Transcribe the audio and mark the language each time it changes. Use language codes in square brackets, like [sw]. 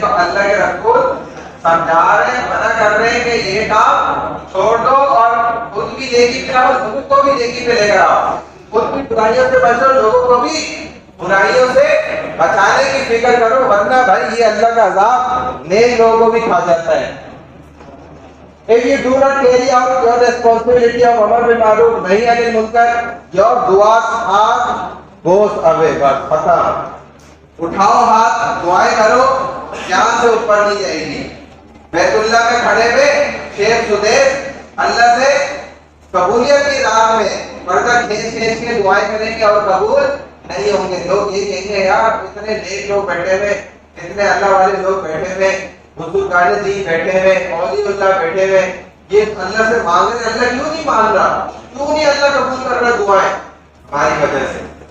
[hi] तो अल्लाह के रसूल समझा रहे हैं, मना कर रहे हैं कि ये काम छोड़ दो और खुद भी नेकी पे आओ, लोगों को भी नेकी पे लेकर आओ, खुद भी बुराइयों से बचो, लोगों को भी बुराइयों से बचाने की फिक्र करो, वरना भाई ये अल्लाह का अजाब नेक लोगों को भी खा जाता है. [en] If you do not carry out your responsibility of Amar bil Ma'ruf Nahi Anil Munkar, your du'as are goes away. [hi] बस खत्म. उठाओ हाथ, दुआएं करो, यहाँ से ऊपर नहीं जाएगी. बैतुल्लाह में खड़े हुए शेख सुदेश अल्लाह से कबूलियत की राह में पर्दा खींच खींच के दुआएं करेंगे और कबूल नहीं होंगे. लोग ये कहेंगे यार इतने नेक लोग बैठे हुए, इतने अल्लाह वाले लोग बैठे हुए, बुजुर्गाने दी बैठे हुए, औलियुल्लाह बैठे हुए, ये अल्लाह से मांग रहे, अल्लाह क्यों नहीं मान रहा, क्यों नहीं अल्लाह कबूल कर रहा दुआएं? हमारी वजह से.